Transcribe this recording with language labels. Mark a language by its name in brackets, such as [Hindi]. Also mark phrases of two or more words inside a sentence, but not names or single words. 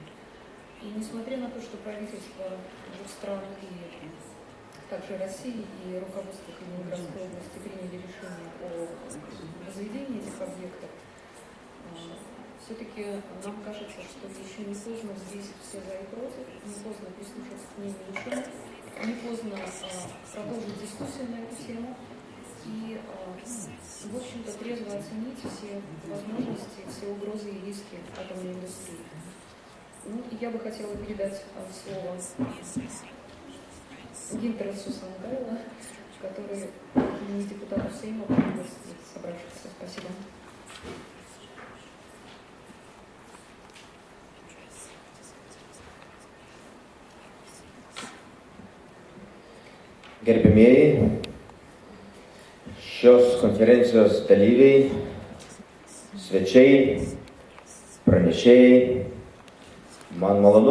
[Russian] И несмотря на то, что правительство двух стран и также России и руководство Калининградской области приняли решение о возведении этих объектов, все-таки нам кажется, что еще не поздно здесь все за и против, не поздно прислушаться к мнению ученых, не поздно продолжить дискуссию на эту тему и, в общем-то, трезво оценить все возможности, все угрозы и риски атомной индустрии. Ну, и я бы хотела передать слово Гинтерсу Сангайло, который не депутат Сейма, приветствует собравшихся. Спасибо. [Lithuanian] Gerbėmieji, šios konferencijos dalyviai, svečiai, pranešėjai, man malonu